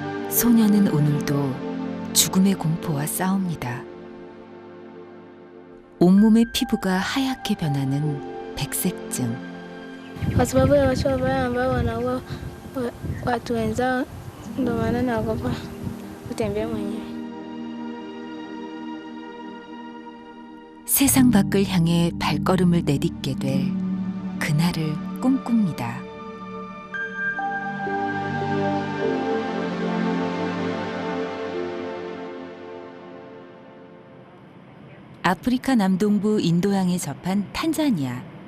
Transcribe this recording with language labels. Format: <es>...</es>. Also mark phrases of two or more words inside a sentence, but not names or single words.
<ko>소녀는 오늘도 죽음의 공포와 싸웁니다. 온몸의 피부가 하얗게 변하는 백색증.</ko> <sw>Kwa sababu ya watu wabaya ambao wanaua watu wenzao, ndio maana naogopa kutembea mwenyewe.</sw> <ko>세상 밖을 향해 발걸음을 내딛게 될 그날을 꿈꿉니다. 아프리카 남동부 인도양에 접한 탄자니아.</ko>